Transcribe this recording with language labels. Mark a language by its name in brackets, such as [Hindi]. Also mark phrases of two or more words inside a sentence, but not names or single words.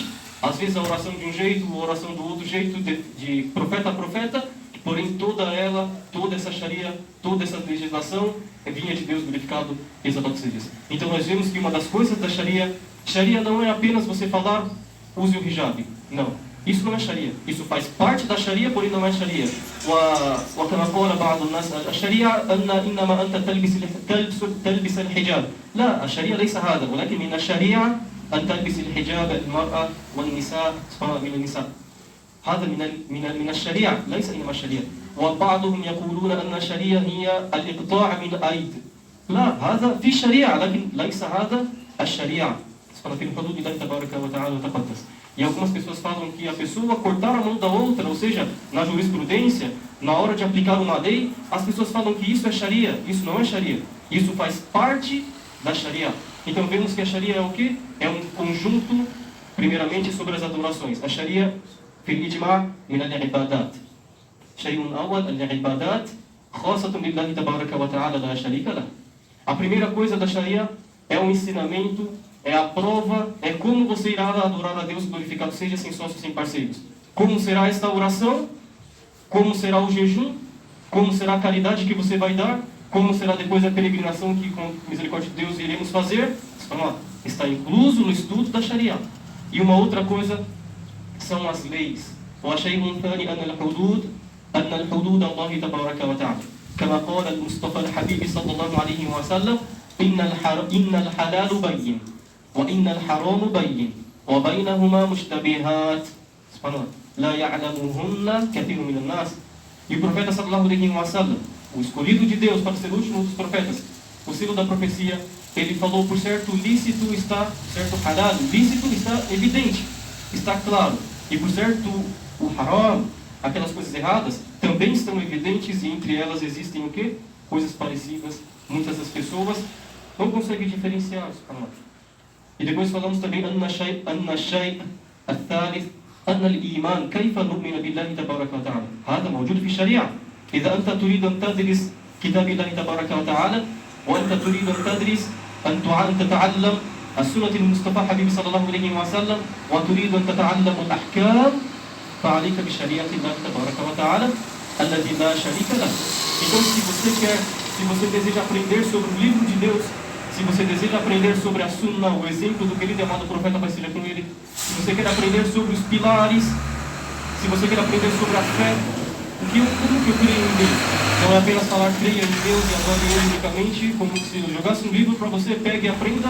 [Portuguese] Às vezes a oração de um jeito, a oração do outro jeito, de profeta a profeta, porém toda essa Sharia, toda essa legislação vinha de Deus, glorificado e exaltado seja. Então nós vemos que uma das coisas da Sharia não é apenas você falar, use o hijab. Não, isso não é Sharia. Isso faz parte da Sharia, porém não é Sharia. [Arabic] وكما قال بعض الناس الشريعة إنما أنت تلبس الحجاب. لا، الشريعة ليس هذا، ولكن من الشريعة أن تلبس الحجاب المرأة والنساء من النساء. هذا من الشريعة، ليس إنما الشريعة. وبعضهم يقولون أن الشريعة هي الإقطاع من الأيد. لا، هذا في الشريعة، لكن ليس هذا الشريعة. في الحدود الله تبارك وتعالى وتقدس. [Portuguese] E algumas pessoas falam que a pessoa cortar a mão da outra, ou seja, na jurisprudência, na hora de aplicar uma lei, as pessoas falam que isso é Sharia. Isso não é Sharia. Isso faz parte da Sharia. Então vemos que a Sharia é o quê? É um conjunto, primeiramente, sobre as adorações. A Sharia, [Arabic] في الإجماع من العبادات. شيء أول العبادات خاصة بالله تبارك وتعالى لا شريك له. [Portuguese] A primeira coisa da Sharia é um ensinamento, é a prova, é como você irá adorar a Deus, glorificado seja, sem sócios, sem parceiros. Como será esta oração? Como será o jejum? Como será a caridade que você vai dar? Como será depois a peregrinação que, com misericórdia de Deus, iremos fazer? Está incluso no estudo da Sharia. E uma outra coisa são as leis. [Arabic] وشيء ثاني أن الحدود الله تبارك وتعالى كما قال المصطفى الحبيب صلى الله عليه وسلم إن الحلال بين وإن الحرام بين وبينهما مشتبهات سبحان الله لا يعلمهن كثير من الناس. [Portuguese] E o profeta [Arabic] صلى الله عليه وسلم, [Portuguese] o escolhido de Deus para ser o último dos profetas, o selo da profecia, ele falou: por certo lícito está, certo halal, lícito está evidente, está claro, e por certo o haram, aquelas coisas erradas, também estão evidentes, e entre elas existem o quê? Coisas parecidas. Muitas das pessoas não conseguem diferenciar. E depois falamos também [Arabic] أن الشيء الثالث أن الإيمان كيف نؤمن بالله تبارك وتعالى. هذا موجود في الشريعة. إذا أنت تريد أن تدرس كتاب الله تبارك وتعالى وأنت تريد أن تدرس أن تتعلم السنة المصطفى حبيب صلى الله عليه وسلم وتريد أن تتعلم الأحكام فعليك بشريعة الله تبارك وتعالى الذي لا شريك له. [Portuguese] Então, se você deseja aprender sobre o livro de Deus, se você deseja aprender sobre a Sunna, o exemplo do querido e amado profeta, vai ser com ele, se você quer aprender sobre os pilares, se você quer aprender sobre a fé, como que eu creio em Deus? Não é apenas falar creia em Deus e adore Ele unicamente, como se eu jogasse um livro para você, pegue e aprenda.